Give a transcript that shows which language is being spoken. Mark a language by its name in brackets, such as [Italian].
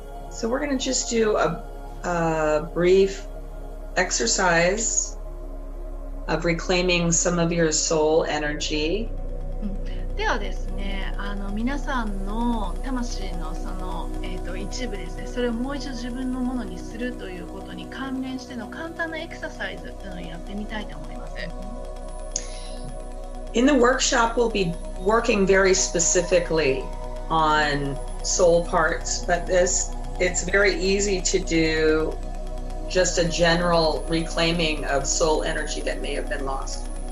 [English] So we're going to just do a brief exercise of reclaiming some of your soul energy. [Japanese] ではですね、皆さんの魂のその、一部ですね、それをもう一度自分のものにするということに関連しての簡単なエクササイズというのをやってみたいと思います。 [English] In the workshop, we'll be working very specifically on soul parts, but it's very easy to do just a general reclaiming of soul energy that may have been lost.